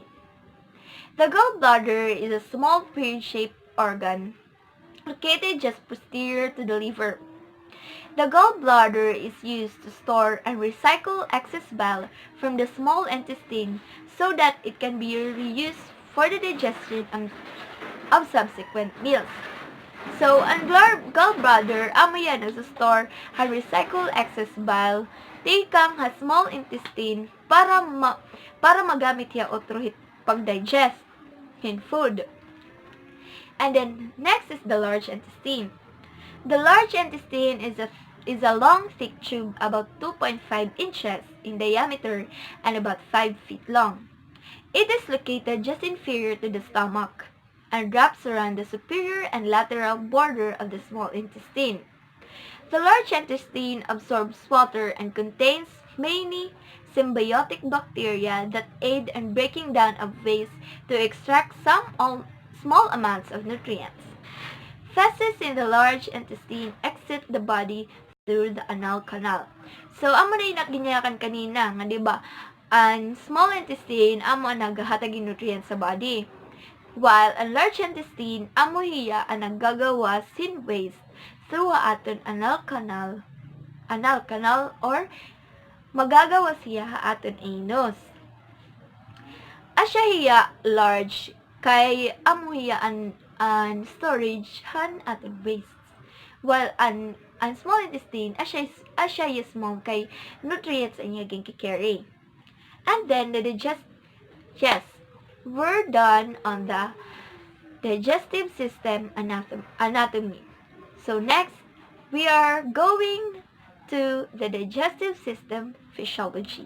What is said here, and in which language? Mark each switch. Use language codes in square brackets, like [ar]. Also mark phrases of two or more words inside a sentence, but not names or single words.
[en] The gallbladder is a small pear-shaped organ located just posterior to the liver. The gallbladder is used to store and recycle excess bile from the small intestine so that it can be reused for the digestion of subsequent meals. So, [war] ang gallbladder, amo yan nasa-store [en] and recycle excess bile [war] tikang ha [en] small intestine [war] para magamit ya otro pag-digest in food. [en] And then, next is the large intestine. The large intestine is a long, thick tube about 2.5 inches in diameter and about 5 feet long. It is located just inferior to the stomach and wraps around the superior and lateral border of the small intestine. The large intestine absorbs water and contains many symbiotic bacteria that aid in breaking down of waste to extract small amounts of nutrients. Feces in the large intestine exit the body through the anal canal. So, [war] amo na yung naginyakan kanina, nga diba, ang [en] small intestine, [war] amo ang naghahatag yung nutrients sa body. While ang [en] large intestine, [war] amo hiya ang naggagawa sin waste through aton [en] anal canal [war] or magagawa siya aton anus. Asya hiya large kay amo hiya ang storage han aton wastes. While ang [en] small intestine, [war] asya hiya small kay nutrients ang iya carry. [en] And then we're done on the digestive system anatomy. So next, we are going to the digestive system physiology.